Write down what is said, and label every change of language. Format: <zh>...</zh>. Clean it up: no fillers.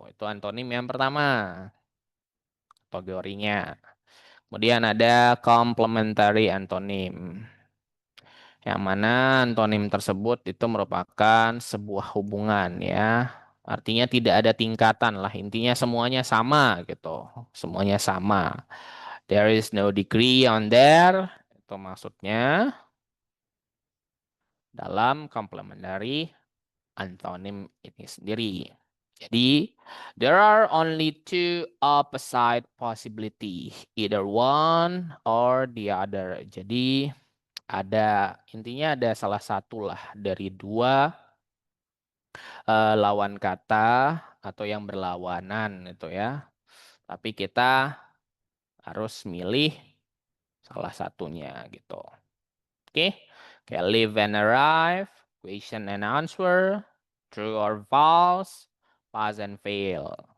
<id>Itu antonim yang pertama, kategorinya. Kemudian ada complementary antonim. Yang mana antonim tersebut itu merupakan sebuah hubungan ya. Artinya tidak ada tingkatan lah. Intinya semuanya sama gitu. Semuanya sama.</id> <en>There is no degree on there.</en> <id>Itu maksudnya dalam complementary antonim ini sendiri. Jadi,</id> <en>there are only two opposite possibility, either one or the other.</en> <id>Jadi, intinya ada salah satu lah dari dua lawan kata atau yang berlawanan itu ya. Tapi kita harus milih salah satunya gitu. Oke, kayak</id> <en>live and arrive, question and answer, true or false, pass and fail.</en>